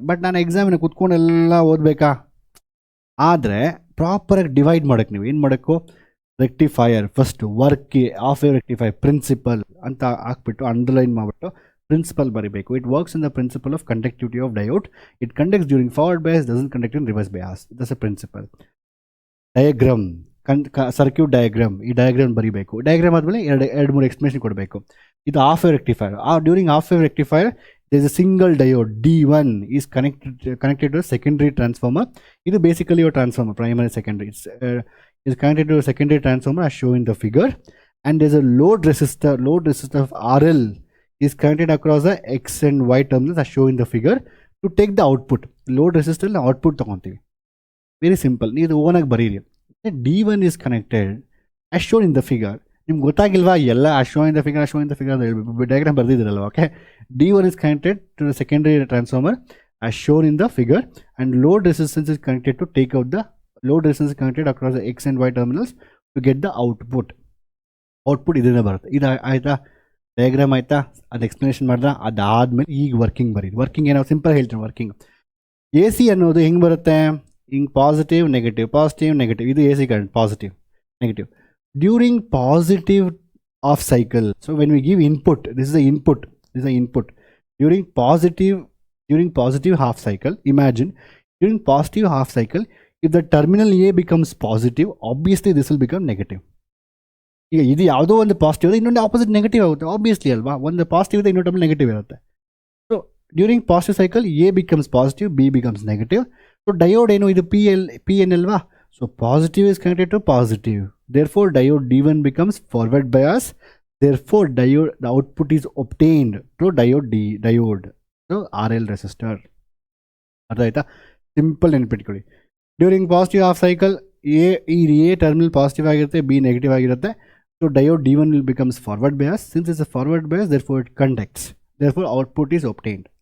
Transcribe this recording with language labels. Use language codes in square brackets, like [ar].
[kn] But ನಾನು ಎಕ್ಸಾಮಿನ ಕೂತ್ಕೊಂಡು ಎಲ್ಲ ಓದಬೇಕಾ? ಆದರೆ ಪ್ರಾಪರಾಗಿ ಡಿವೈಡ್ ಮಾಡೋಕ್ಕೆ ನೀವು ಏನು ಮಾಡೋಕ್ಕೂ, rectifier first [en] work of a rectifier principle [kn] ಅಂತ ಹಾಕ್ಬಿಟ್ಟು ಅಂಡರ್ಲೈನ್ ಮಾಡಿಬಿಟ್ಟು ಪ್ರಿನ್ಸಿಪಲ್ ಬರೀಬೇಕು. [en] It works in the principle of conductivity of diode. It conducts during forward bias, doesn't conduct in reverse bias. That's a principle. [kn] Diagram, circuit diagram, ಈ diagram ಬರೀಬೇಕು. Diagram ಆದಮೇಲೆ ಎರಡು ಮೂರು explanation ಕೊಡಬೇಕು. ಇದು half wave rectifier. [en] During half wave rectifier there is a single diode D1 is connected to a secondary transformer. This is basically your transformer, primary secondary. It's connected to a secondary transformer as shown in the figure, and there is a load resistor of RL is connected across the X and Y terminals as shown in the figure to take the output. Load resistor and output [kn] ತಗೊಂತೀವಿ. [en] Very simple. [kn] ನೀವು ಓನಾಗಿ ಬರೀರಿ. [en] D1 is connected as shown in the figure. [kn] ನಿಮ್ಗೆ ಗೊತ್ತಾಗಿಲ್ವಾ ಎಲ್ಲ [en] show in the figure [kn] ಅಂತ ಹೇಳ್ಬಿಟ್ಟು diagram ಬರ್ದಿದ್ದೀರಲ್ವ? [en] Okay, D1 is connected to the secondary transformer as shown in the figure, and load resistance is connected to take out the load resistance is connected across the X and Y terminals to get the output. [kn] ಇದನ್ನ ಬರುತ್ತೆ. ಇದು ಆಯಿತಾ? Diagram ಆಯಿತಾ? ಅದು explanation ಮಾಡಿದ್ರೆ ಅದಾದಮೇಲೆ ಈಗ working ಬರೀರಿ. ವರ್ಕಿಂಗ್ ಏನೋ ಸಿಂಪಲ್ ಹೇಳ್ತೀನಿ. ವರ್ಕಿಂಗ್ AC ಅನ್ನೋದು ಹೆಂಗೆ ಬರುತ್ತೆ? ಹಿಂಗೆ ಪಾಸಿಟಿವ್ ನೆಗೆಟಿವ್. ಇದು AC current, positive negative. [en] During positive half cycle, so when we give input, this is the input. During positive half cycle, imagine during positive half cycle, if the terminal A becomes positive, obviously this will become negative. [kn] ಈಗ ಇದು ಯಾವುದೋ ಒಂದು positive ಇದೆ, ಇನ್ನೊಂದು opposite negative ಆಗುತ್ತೆ, obviously ಅಲ್ವಾ? ಒಂದು positive ಇದೆ, ಇನ್ನೊಂದು ನೆಗೆಟಿವ್ ಇರುತ್ತೆ. [en] So during positive cycle A becomes positive, B becomes negative. [kn] So diode ಏನು, ಇದು PN ಅಲ್ವಾ? [en] So positive is connected to positive. Therefore diode D1 becomes forward bias. therefore diode, the output is obtained through diode so RL resistor. [kn] ಅರ್ಥ ಆಯ್ತಾ? Simple ನೆನ್ಪಿಟ್ಕೊಳ್ಳಿ. During positive half cycle A terminal positive ಆಗಿರುತ್ತೆ, B negative ಆಗಿರುತ್ತೆ. [en] So diode D1 will becomes forward bias. Since it's a forward bias, therefore it conducts, therefore output is obtained.